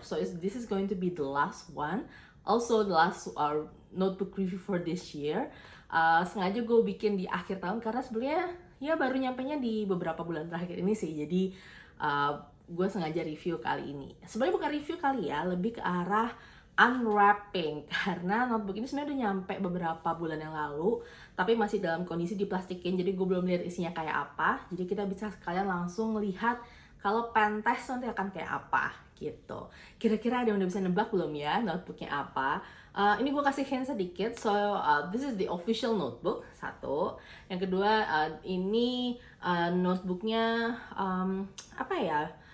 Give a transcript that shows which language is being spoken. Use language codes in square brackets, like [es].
[en] So this is going to be the last one. Also the last notebook review for this year. [id] Sengaja gue bikin di akhir tahun karena sebenarnya ya baru nyampenya di beberapa bulan terakhir ini sih. Jadi gue sengaja review kali ini. Sebenarnya bukan review kali ya, lebih ke arah unwrapping karena notebook ini sebenarnya udah nyampe beberapa bulan yang lalu tapi masih dalam kondisi diplastikin, jadi gue belum lihat isinya kayak apa. Jadi kita bisa sekalian langsung lihat kalau pen test nanti akan kayak apa gitu. Kira-kira ada yang udah bisa nebak belum ya notebooknya apa? Ini gue kasih hint sedikit. [en] So this is the official notebook, satu. [id] Yang kedua, ini notebooknya apa ya?